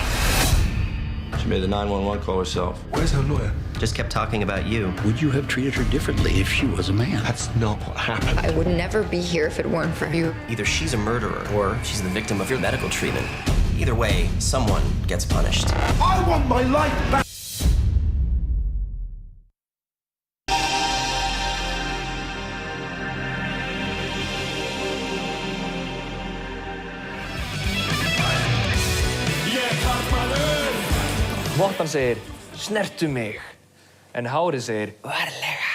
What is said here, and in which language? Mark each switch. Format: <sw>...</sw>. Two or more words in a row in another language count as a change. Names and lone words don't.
<en>She made the 911 call herself. Where's her lawyer? Just kept talking about you. Would you have treated her differently if she was a man? That's not what happened. I would never be here if it weren't for you. Either she's a murderer or she's the victim of your medical treatment. Either way, someone gets punished. I want my life back!</en> <is>Mottan segir, snertu mig, en hárið segir, varlega.</is>